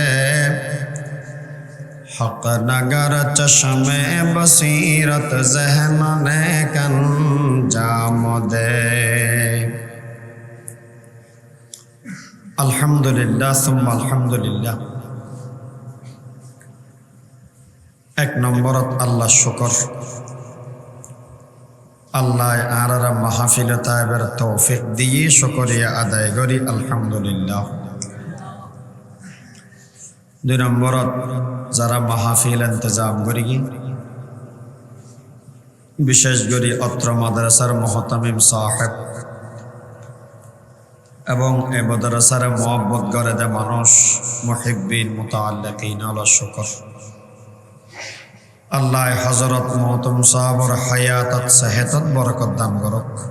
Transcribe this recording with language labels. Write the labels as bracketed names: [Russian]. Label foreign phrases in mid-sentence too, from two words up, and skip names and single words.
[Urdu] حق نگر چشم بصیرت ذہن نیک انجام دے [Arabic] الحمدللہ ثم الحمدللہ [Chittagonian] এক নম্বরত আল্লাহ শুকর আল্লাহ আরারা মাহফিলে তাইবের তৌফিক দিয়ে শুকরিয়া আদায় করি আলহামদুলিল্লাহ। দুই নম্বরত যারা মাহফিল ইন্তজাম করি বিশেষ করে অত্র মাদ্রাসার মুহতামিম সাহেব এবং এই মাদ্রাসার মুহাব্বত করে দে মানুষ মুহিব্বিন মুতাআল্লিকিন আল্লাহ শুকর আল্লাহ হযরত মহতম সাহাবর হায়াতত সেহতত বরকত দান করক।